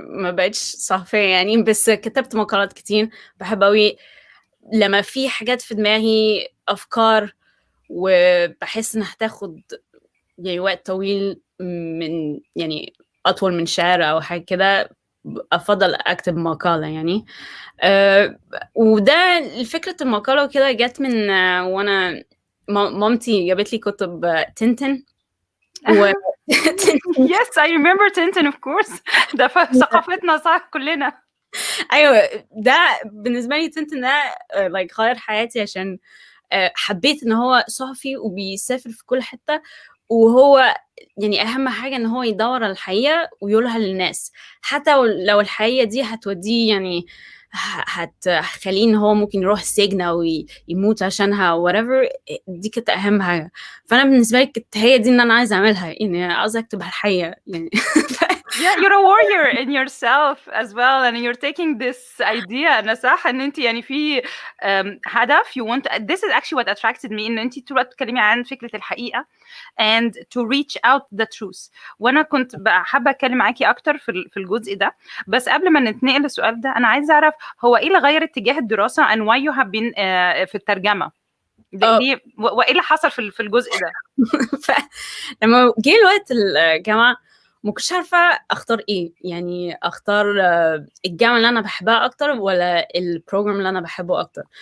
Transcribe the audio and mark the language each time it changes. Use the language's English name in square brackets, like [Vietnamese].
[Arabic] بقتش صحفية يعني بس كتبت مقالات كتير بحب أوي لما في حاجات في دماغي أفكار وبحس إنها هتاخد يعني وقت طويل من يعني أطول من شعر أو حاجة كده أفضل أكتب مقالة يعني وده فكرة المقالة وكده جت من وأنا مامتي جابت لي كتب تنتن [English] Yes, I remember Tintin of course [Arabic] ده ثقافتنا صح كلنا أيوة ده بالنسبة لي تنتن ده like غير حياتي عشان حبيت إن هو صحفي وبيسافر في كل حتة وهو يعني أهم حاجة إن هو يدور على الحقيقة ويقولها للناس حتى لو الحقيقة دي هتوديه يعني هتخليه إن هو ممكن يروح السجن أو يموت عشانها whatever دي كانت أهم حاجة فأنا بالنسبة لي كانت هي دي إن أنا عايزة أعملها يعني عايزة أكتب الحقيقة يعني [English] Yeah, you're a warrior in yourself as well, and you're taking this idea. [Arabic] أنا صح إن أنت يعني في هدف [English] you want. This is actually what attracted me [Arabic] إن أنت طول الوقت بتتكلمي عن فكرة الحقيقة [English] and to reach out the truth. [Arabic] وأنا كنت حابة أتكلم معاكي أكتر في الجزء ده. بس قبل ما نتنقل للسؤال ده أنا عايزة أعرف هو إيه اللي غير اتجاه الدراسة [English] and why you have been [Arabic] في الترجمة. ليه وإيه اللي حصل في الجزء ده؟ لما جه الوقت الجامعة ما كنتش عارفة أختار إيه، يعني أختار الجامعة اللي أنا بحبها أكتر ولا البروجرام اللي أنا بحبه أكتر.